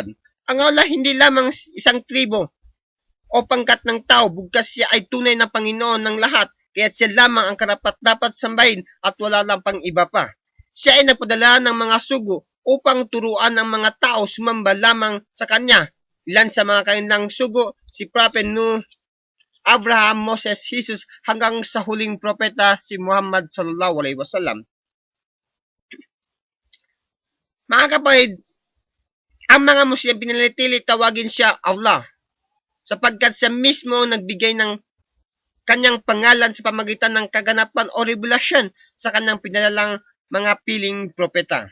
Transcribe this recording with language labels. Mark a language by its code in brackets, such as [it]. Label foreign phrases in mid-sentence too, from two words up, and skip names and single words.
[tl] Ang Allah hindi lamang isang tribo o pangkat ng tao, bugkas siya ay tunay na Panginoon ng lahat, kaya siya lamang ang karapat-dapat sambahin at wala lang pang iba pa. Siya ay nagpadala ng mga sugo upang turuan ang mga tao sumamba lamang sa Kanya Ilan sa mga kanilang sugo, si Prophet Nuh, Abraham, Moses, Jesus, hanggang sa huling propeta, si Muhammad [ar] صلى الله عليه وسلم. [tl] Mga kapatid, ang mga Muslim pinanatili tawagin siya Allah, sapagkat siya mismo nagbigay ng kanyang pangalan sa pamagitan ng kaganapan o revelasyon sa kanyang pinalalang mga piling propeta.